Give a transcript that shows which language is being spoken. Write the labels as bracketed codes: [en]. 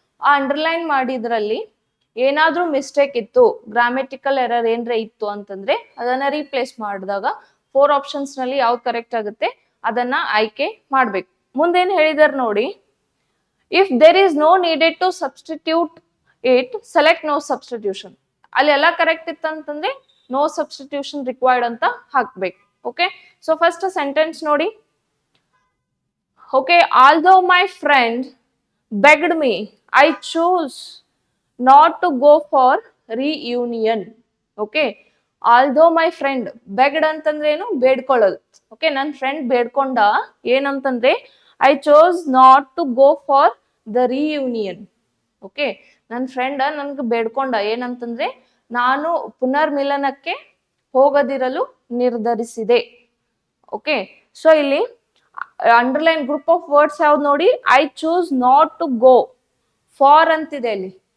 [kn] ಆ ಅಂಡರ್ಲೈನ್ ಮಾಡಿದ್ರಲ್ಲಿ ಏನಾದ್ರೂ ಮಿಸ್ಟೇಕ್ ಇತ್ತು, ಗ್ರಾಮೆಟಿಕಲ್ ಎರರ್ ಏನ್ರ ಇತ್ತು ಅಂತಂದ್ರೆ ಅದನ್ನ ರೀಪ್ಲೇಸ್ ಮಾಡಿದಾಗ 4 ಆಪ್ಷನ್ಸ್ ನಲ್ಲಿ ಯಾವ್ದು ಕರೆಕ್ಟ್ ಆಗುತ್ತೆ ಅದನ್ನ ಆಯ್ಕೆ ಮಾಡ್ಬೇಕು. ಮುಂದೇನ್ ಹೇಳಿದಾರೆ ನೋಡಿ, [en] If there is no needed to substitute it select no substitution. [kn] ಅಲ್ಲಿ ಎಲ್ಲ ಕರೆಕ್ಟ್ ಇತ್ತಂತಂದ್ರೆ ನೋ ಸಬ್ಸ್ಟಿಟ್ಯೂಷನ್ ರಿಕ್ವೈರ್ಡ್ ಅಂತ ಹಾಕ್ಬೇಕು. ಓಕೆ, ಸೊ ಫಸ್ಟ್ ಸೆಂಟೆನ್ಸ್ ನೋಡಿ. [en] Okay, although my friend begged me, I chose not to go for reunion. Okay, although my friend begged [kn] ಅಂತಂದ್ರೆ ಏನು? ಬೇಡ್ಕೊಳ್ಳೋದು. [en] okay, [kn] ನನ್ನ friend ಬೇಡ್ಕೊಂಡ ಏನಂತಂದ್ರೆ [en] I chose not to go for the reunion. [kn] Okay, ನನ್ನ friend ನನ್ಗೆ ಬೇಡ್ಕೊಂಡ ಏನಂತಂದ್ರೆ ನಾನು ಪುನರ್ಮಿಲನಕ್ಕೆ ಹೋಗದಿರಲು ನಿರ್ಧರಿಸಿದೆ. ಓಕೆ, ಸೊ ಇಲ್ಲಿ ಅಂಡರ್ಲೈನ್ ಗ್ರೂಪ್ ಆಫ್ ವರ್ಡ್ಸ್ ಯಾವ್ದು ನೋಡಿ, [en] I choose not to go. [kn] For ಅಂತಿದೆ ಅಲ್ಲಿ.